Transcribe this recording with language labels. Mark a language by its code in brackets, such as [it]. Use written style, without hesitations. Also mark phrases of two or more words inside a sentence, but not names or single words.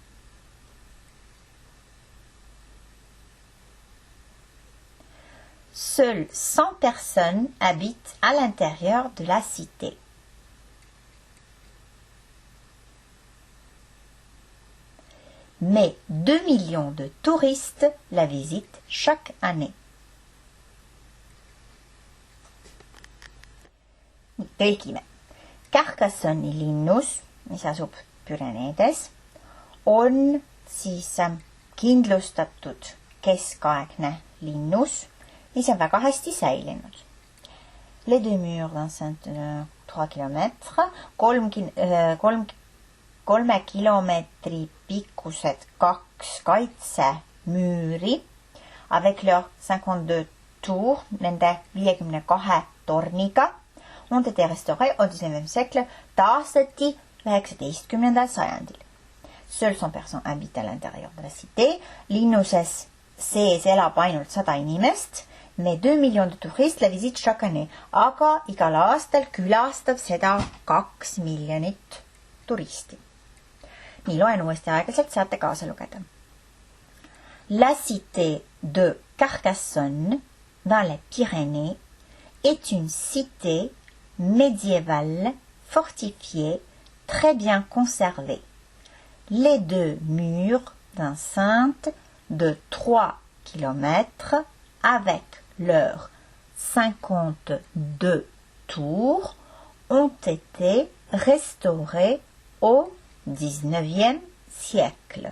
[fr] Seules 100 personnes habitent à l'intérieur de la cité. Mais 2 millions de touristes la visitent chaque année. [et] Tõlgime. Carcassonne'i linnus, mis asub Püreneedes, on siis kindlustatud keskaegne linnus, mis on väga hästi säilinud. [fr] Les deux murs d'enceinte 3 km, [et] 3 kilomeetri pikkused 2 kaitsemüüri [fr] avec leur 52 tours, [et] nende 52 torniga, [fr] ont été restaurés au XIXe siècle, [et] taastati 19. sajandil. [fr] Seuls 100 personnes habitent à l'intérieur de la cité. [et] Linnuses sees elab ainult 100 inimest, [fr] mais 2 millions de touristes la visitent chaque année. [et] Aga igal aastal külastab seda 2 miljonit turisti. Nii, loen uuesti aeglaselt, saate kaasa lugeda. [fr] La cité de Carcassonne, dans les Pyrénées, est une cité médiévale fortifiée, très bien conservée. Les deux murs d'enceinte de 3 km avec leurs 52 tours ont été restaurés au XIXe siècle.